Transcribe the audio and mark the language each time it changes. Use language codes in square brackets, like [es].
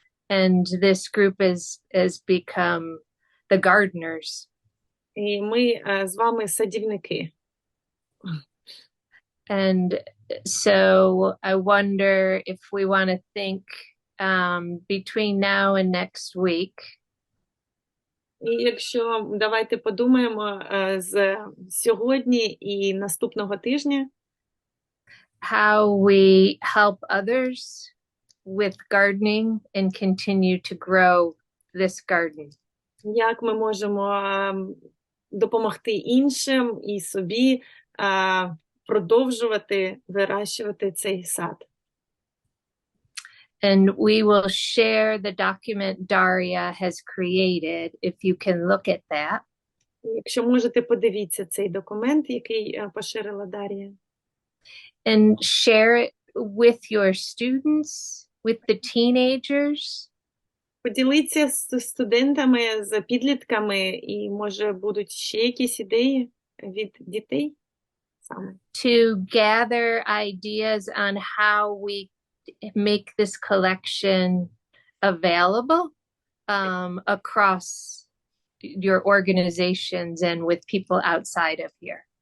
[en] And this group has become the gardeners. [uk] І ми з вами садівники. [en] And so I wonder if we want to think between now and next week, [uk] І якщо давайте подумаємо з сьогодні і наступного тижня, [en] how we help others with gardening and continue to grow this garden. [uk] як ми можемо допомогти іншим і собі продовжувати вирощувати цей сад. [en] And we will share the document Daria has created, if you can look at that. [uk] Якщо можете, подивіться цей документ, який поширила Дар'я. [en] And share it with your students, with the teenagers. [uk] Поділіться з студентами, з підлітками, і, може, будуть ще якісь ідеї від дітей саме. [en] To gather ideas on how we make this collection available across your organizations and with people outside of here.